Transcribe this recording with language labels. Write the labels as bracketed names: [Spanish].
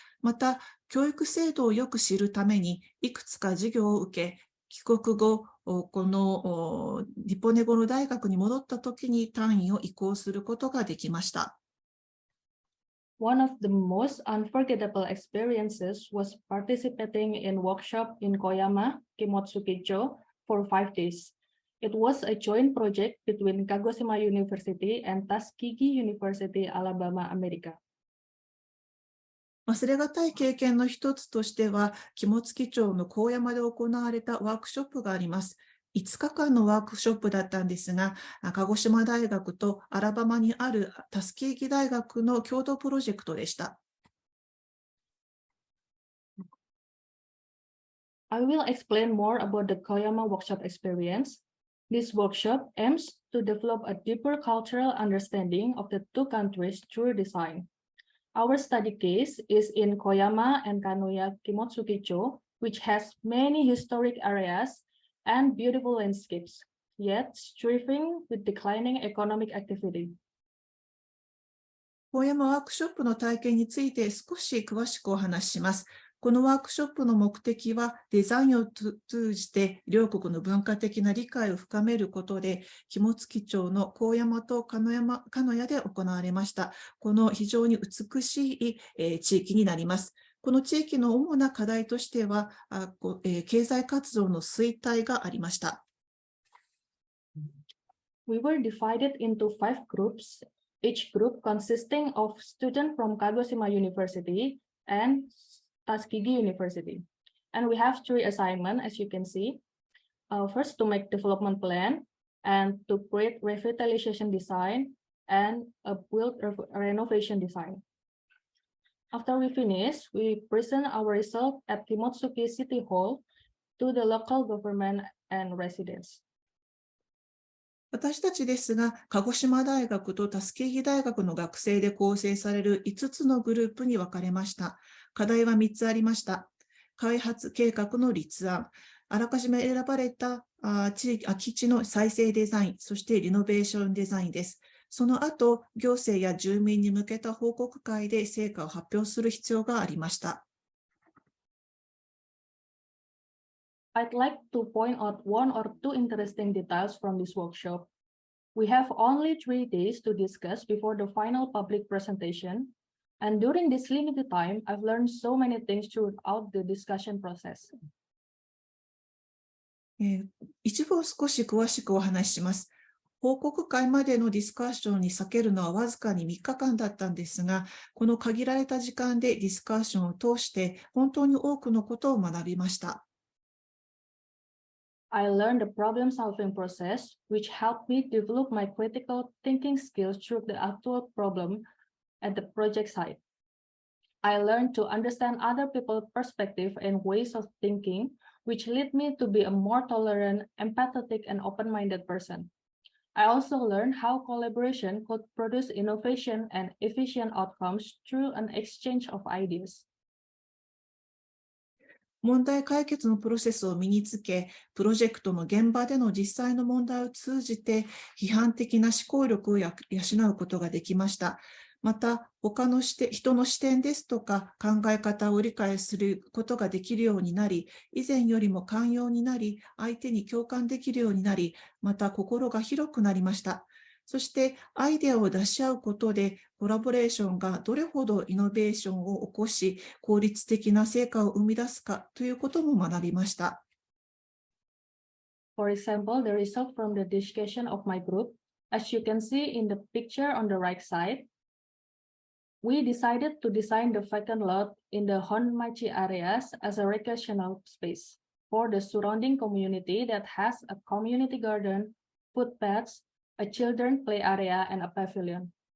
[Japanese] また、教育制度をよく知るために、いくつか授業を受け、帰国後、このリポネゴの大学に戻った時に単位を移行することができました。 [English] One of the most unforgettable experiences was participating in workshop in Koyama, Kimotsukicho for 5 days. It was a joint project between Kagoshima University and Tuskegee University, Alabama, America. [Japanese] 忘れがたい経験の一つとしては、肝付町の高山で行われたワークショップがあります。 5日間のワークショップだったんですが、鹿児島大学とアラバマにあるタスケーギ大学の共同プロジェクトでした。 [English] I will explain more about the Koyama workshop experience. This workshop aims to develop a deeper cultural understanding of the two countries through design. Our study case is in Koyama and Kanoya Kimotsukicho, which has many historic areas and beautiful landscapes, yet striving with declining economic activity. [Japanese] 高山ワークショップの体験について少し詳しくお話しします。このワークショップの目的は、デザインを通じて両国の文化的な理解を深めることで、肝付町の高山と鹿屋で行われました。この非常に美しい地域になります。この地域の主な課題としては、経済活動の衰退がありました。 [English] We were divided into 5 groups, each group consisting of students from Kagoshima University and Tuskegee University. And we have 3 assignments, as you can see. First, to make development plan and to create revitalization design and a build renovation design. After we finish, we present our result at Kimotsuki City Hall to the local government and residents. [Japanese] 私たちですが、鹿児島大学とタスケーギ大学の学生で構成される5つのグループに分かれました。課題は3つありました。開発計画の立案、あらかじめ選ばれた空き地の再生デザイン、そしてリノベーションデザインです。その後、行政や住民に向けた報告会で成果を発表する必要がありました。 [English] I'd like to point out 1 or 2 interesting details from this workshop. We have only 3 days to discuss before the final public presentation. And during this limited time, I've learned so many things throughout the discussion process. [Japanese] 一部を少し詳しくお話しします。報告会までのディスカッションに避けるのはわずかに3日間だったんですが、この限られた時間でディスカッションを通して本当に多くのことを学びました。 [English] I learned the problem-solving process, which helped me develop my critical thinking skills through the actual problem at the project site. I learned to understand other people's perspective and ways of thinking, which led me to be a more tolerant, empathetic, and open-minded person. I also learned how collaboration could produce innovation and efficient outcomes through an exchange of ideas. [Japanese] 問題解決のプロセスを身につけ、プロジェクトの現場での実際の問題を通じて、批判的な思考力を養うことができました。また、他の人の視点ですとか考え方を理解することができるようになり、以前よりも寛容になり、相手に共感できるようになり、また心が広くなりました。そしてアイデアを出し合うことでコラボレーションがどれほどイノベーションを起こし効率的な成果を生み出すかということも学びました。 [English] For example, the result from the discussion of my group, as you can see in the picture on the right side, we decided to design the vacant lot in the Honmachi areas as a recreational space for the surrounding community that has a community garden, footpaths, a children's play area, and a pavilion.